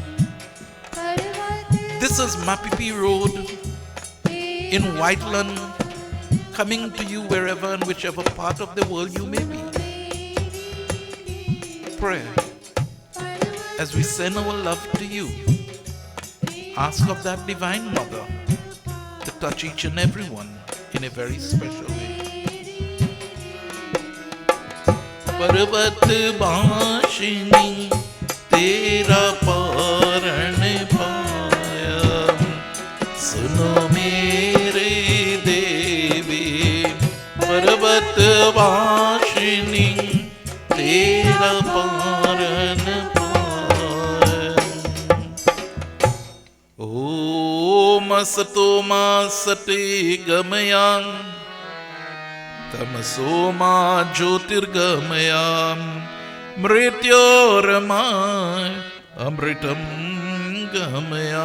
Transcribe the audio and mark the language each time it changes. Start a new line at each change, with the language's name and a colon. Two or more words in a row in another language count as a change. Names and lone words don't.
English: This is Mapipi Road in Whiteland, coming to you wherever and whichever part of the world you may be. Pray. as we send our love to you, ask of that Divine Mother to touch each and every one in a very special way.
Hindi: पर्वत वासिनी तेरा पारण पाया, सुनो मेरे देवी। पर्वत वासिनी तेरा पारण पाया।
Sanskrit: ओम असतो मा सते गमया, तमसो मा ज्योतिर्गमया, मृत्योर्मा अमृतं गमया।